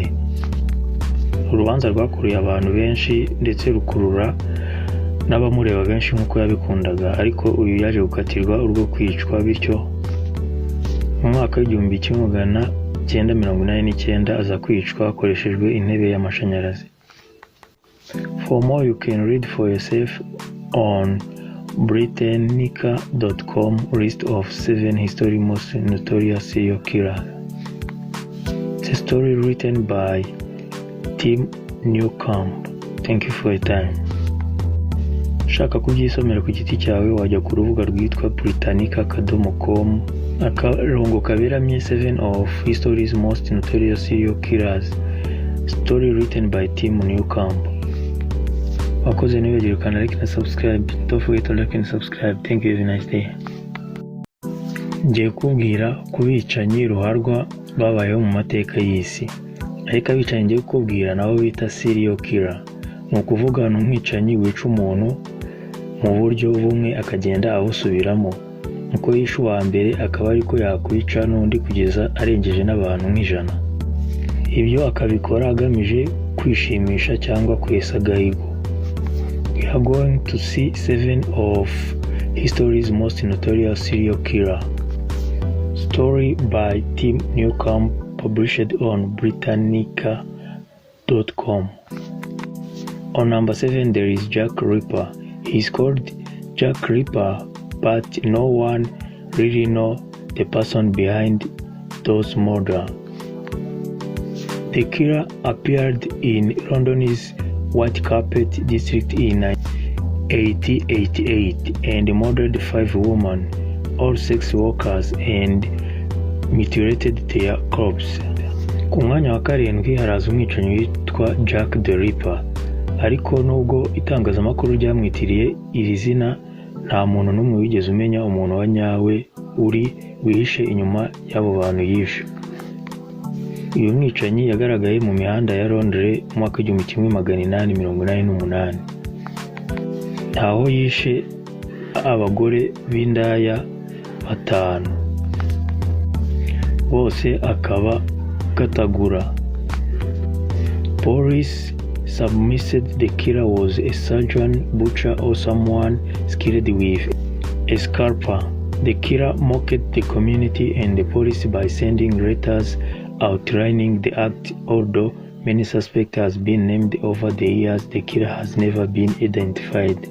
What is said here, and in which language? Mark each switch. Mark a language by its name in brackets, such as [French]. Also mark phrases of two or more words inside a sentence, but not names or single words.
[Kinyarwanda] Urubanza rwakuruye abantu benshi ndetse rukurura n'abamureba benshi nk'uko yabikundaga, ariko uyu yaje gukatirwa urwo kwicwa, bityo mu mwaka w'1989 aza kwicwa hakoreshejwe intebe y'amashanyarazi. [English] For more you can read for yourself on Britannica.com list of 7 history most notorious serial killers. It's a story written by Tim Newcomb. Thank you for your time. [Kinyarwanda] Shaka kubyisomera ku giti cyawe wajya ku rubuga rwitwa Britannica.com akarongo kaberamye 7 [English] of history's most notorious serial killers. [Kinyarwanda] Story written by Tim Newcomb. wakoze ntibagire ukanda like na subscribe. [English] Don't forget to like and subscribe. Thank you. Have a nice day. [Kinyarwanda] Ngiye kubwira ku bicanyi ruharwa babayeho mu mateka y'isi, ariko abicanyi ngiye kukubwira nabo bita [English] serial killer. [Kinyarwanda] Ni ukuvuga n'umwicanyi wica umuntu mu buryo bumwe akagenda abusubiramo, uko yishe uwa mbere akaba ariko yakwica n'undi kugeza arengeje n'abantu nk'ijana. Ibyo akabikora agamije kwishimisha cyangwa kwesa agahigo. [English] We are going to see 7 of history's most notorious serial killer. Story by Tim Newcomb, published on Britannica.com. On number 7 there is Jack Ripper. He's called Jack Ripper, but no one really knows the person behind those murders. The killer appeared in London's White Carpet district in 1888 and murdered 5 women, all sex workers, and mutilated their corpses. [Kinyarwanda] Ku mwanya wa karindwi haraza umwicanyi witwa Jack the Ripper, ariko nubwo itangazamakuru ryamwitiriye iri zina, nta muntu n'umwe wigeze umenya umuntu wa nyawe wihishe inyuma y'abo bantu yishe. Uyu mwicanyi yagaragaye mu mihanda ya Londres mu mwaka 1888. Aho yishe abagore b'indaya 5, bose akaba katagura. [English] Police submitted the killer was a surgeon, butcher, or someone skilled with a scalpel. The killer mocked the community and the police by sending letters outlining the act. Although many suspects have been named over the years, the killer has never been identified.